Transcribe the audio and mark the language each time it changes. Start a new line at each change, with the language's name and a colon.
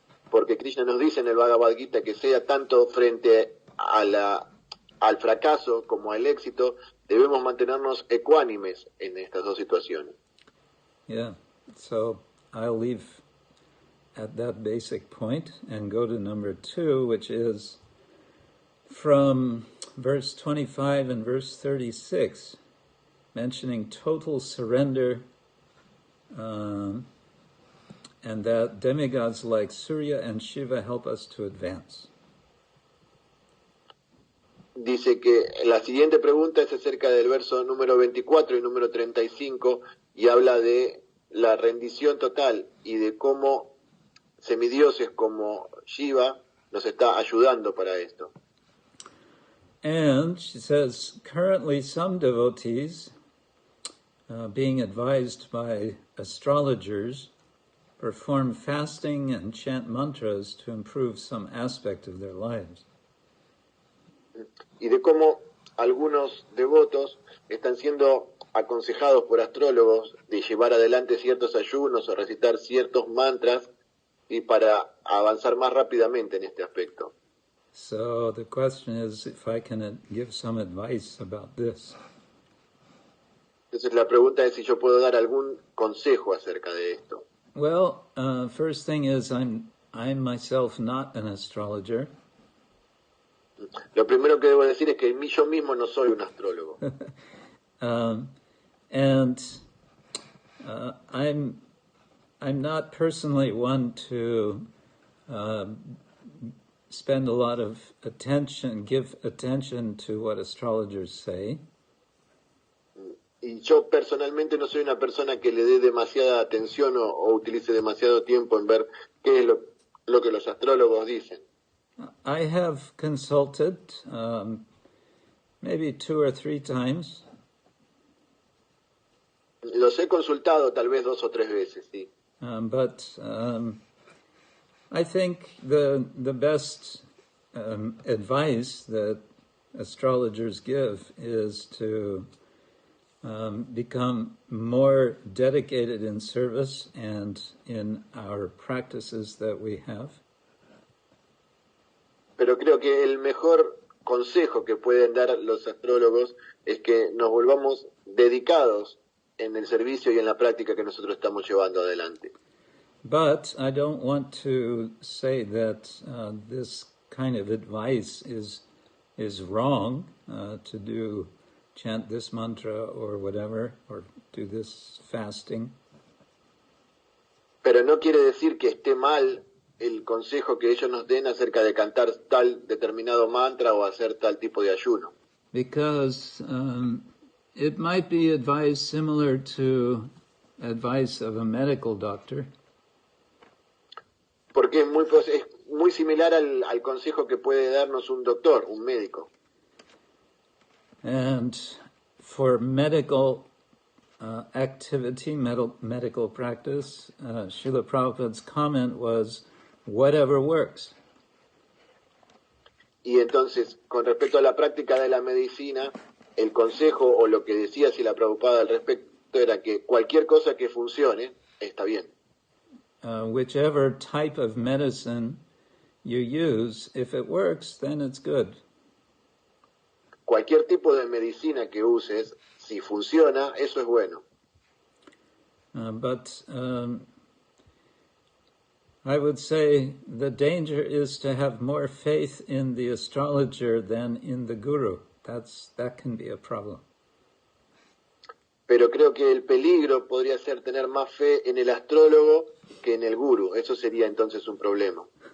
Spanish: Porque Krishna nos dice en el Bhagavad Gita que sea tanto frente al fracaso como al éxito, debemos mantenernos ecuánimes en estas dos situaciones.
English: Yeah, so I'll leave at that basic point and go to number 2, which is from verse 25 and verse 36, mentioning total surrender, and that demigods like Surya and Shiva help us to advance.
Spanish: Dice que la siguiente pregunta es acerca del verso número 24 y número 35 y habla de la rendición total y de cómo semidioses como Shiva nos está ayudando para esto.
English: And she says, currently some devotees, being advised by astrologers, perform fasting and chant mantras to improve some aspect of their lives.
Spanish: Y de cómo algunos devotos están siendo aconsejados por astrólogos de llevar adelante ciertos ayunos o recitar ciertos mantras y para avanzar más rápidamente en este aspecto.
English: So the question is if I can give some advice about this.
Spanish: Entonces la pregunta es si yo puedo dar algún consejo acerca de esto.
English: Well, first thing is I'm myself not an astrologer.
Spanish: Lo primero que debo decir es que yo mismo no soy un astrólogo.
English: And I'm not personally one to spend a lot of attention, give attention to what astrologers say.
Spanish: Y Y yo personalmente no soy una persona que le dé demasiada atención o utilice demasiado tiempo en ver qué es lo que los astrólogos dicen.
English: I have consulted maybe 2 or 3 times.
Spanish: Los he consultado tal vez 2 o 3 veces, sí.
English: But I think the best advice that astrologers give is to become more dedicated in service and in our practices that we have.
Spanish: Pero creo que el mejor consejo que pueden dar los astrólogos es que nos volvamos dedicados en el servicio y en la práctica que nosotros estamos llevando adelante.
English: But I don't want to say that this kind of advice is wrong, to chant this mantra or whatever, or do this fasting.
Spanish: Pero no quiere decir que esté mal el consejo que ellos nos den acerca de cantar tal determinado mantra o hacer tal tipo de ayuno.
English: Because it might be advice similar to advice of a medical doctor.
Spanish: Porque es muy similar al consejo que puede darnos un doctor, un médico.
English: And for medical activity, medical practice, Srila Prabhupada's comment was, whatever works.
Spanish: Y entonces, con respecto a la práctica de la medicina, el consejo o lo que decía Srila Prabhupada al respecto era que cualquier cosa que funcione está bien.
English: Whichever type of medicine you use, if it works, then it's good.
Spanish: Cualquier tipo de medicina que uses, si funciona, eso es bueno.
English: But I would say the danger is to have more faith in the astrologer than in the guru. That can be a problem.
Spanish: Pero creo que el peligro podría ser tener más fe en el astrólogo que en el guru. Eso sería entonces un problema.